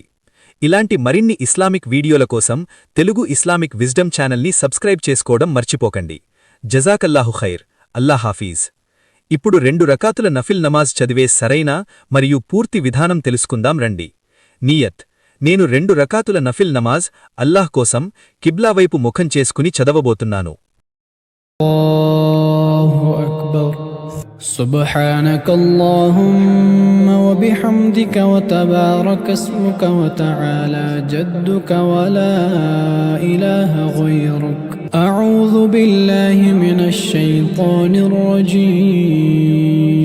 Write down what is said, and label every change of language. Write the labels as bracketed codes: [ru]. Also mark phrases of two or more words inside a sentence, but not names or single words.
[te] ఇలాంటి మరిన్ని [en] Islamic videos [te] కోసం తెలుగు ఇస్లామిక్ విజ్డమ్ [en] channel subscribe [te] చేసుకోవడం మర్చిపోకండి. [ar] جزاك الله خير. الله حافظ. [te] ఇప్పుడు 2 రకాతుల నఫిల్ నమాజ్ చదివే సరైన మరియు పూర్తి విధానం తెలుసుకుందాం రండి. నియత్. నేను 2 రకాతుల నఫిల్ నమాజ్ అల్లాహ్ కోసం కిబ్లా వైపు ముఖం చేసుకుని చదవబోతున్నాను. [ar] الله أكبر. سبحانك اللهم وبحمدك وتبارك اسمك وتعالى جدك ولا إله غيرك. أعوذ بالله من الشيطان الرجيم.